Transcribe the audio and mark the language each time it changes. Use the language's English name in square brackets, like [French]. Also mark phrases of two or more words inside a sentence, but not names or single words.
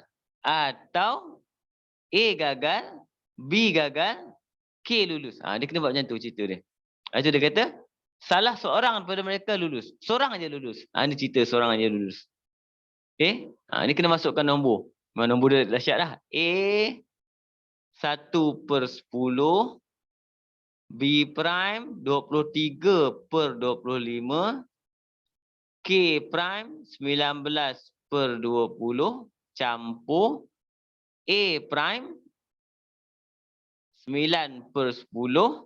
[Malay] Atau A gagal, B gagal, K lulus. Dia kena buat macam tu cerita dia. Itu dia kata, salah seorang daripada mereka lulus. Seorang aja lulus. Ini cerita seorang aja lulus. Okey? Ini kena masukkan nombor. Nombor dia dahsyat lah. A 1 per 10. B prime 23 per 25. K prime 19 per 20. Campur A prime 9 per 10.